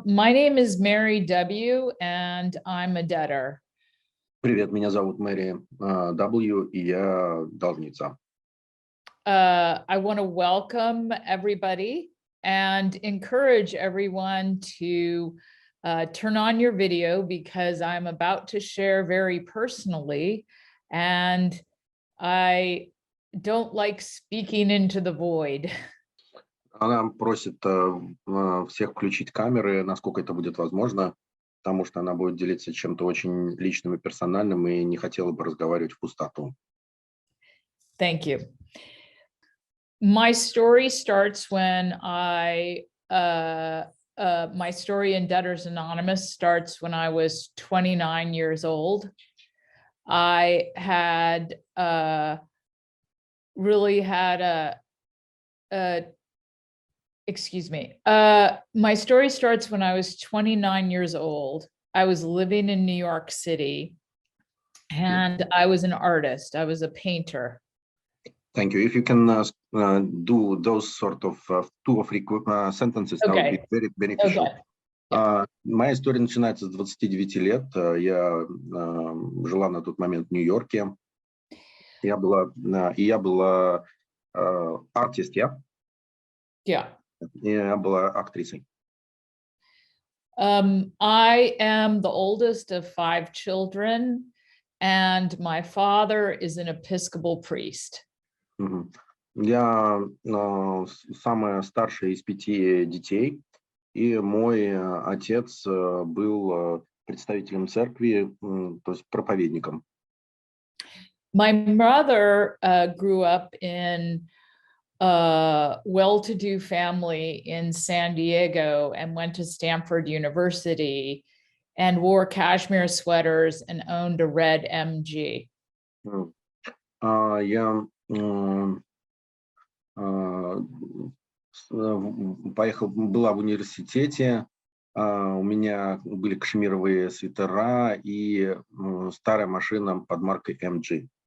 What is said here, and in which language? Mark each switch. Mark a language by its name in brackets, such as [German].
[English] My name is Mary W, and I'm a debtor. [Russian] Привет, меня зовут Мэри W, и я должница. [English] I want to welcome everybody and encourage everyone to turn on your video because I'm about to share very personally, and I don't like speaking into the void. [Russian] Она просит всех включить камеры, насколько это будет возможно, потому что она будет делиться чем-то очень личным и персональным, и не хотела бы разговаривать в пустоту. [English] Thank you. My story starts when my story in Debtors Anonymous starts when I was 29 years old. I had really had my story starts when I was 29 years old. I was living in New York City, and I was an artist. I was a painter. Thank you. If you can do those sort of two or three sentences, that would be very beneficial. [Russian] Моя история начинается с 29 лет. Я жила на тот момент в Нью-Йорке. Я была артист, я? [English] Yeah. [Russian] Я была актрисой. [English] I am the oldest of 5 children, and my father is an Episcopal priest. [Russian] Я самая старшая из 5 детей, и мой отец был представителем церкви, то есть проповедником. [English] My mother grew up in a well-to-do family in San Diego and went to Stanford University and wore cashmere sweaters and owned a red MG. [Russian] Я была в университете, у меня были кашмировые свитера и старая машина под маркой MG.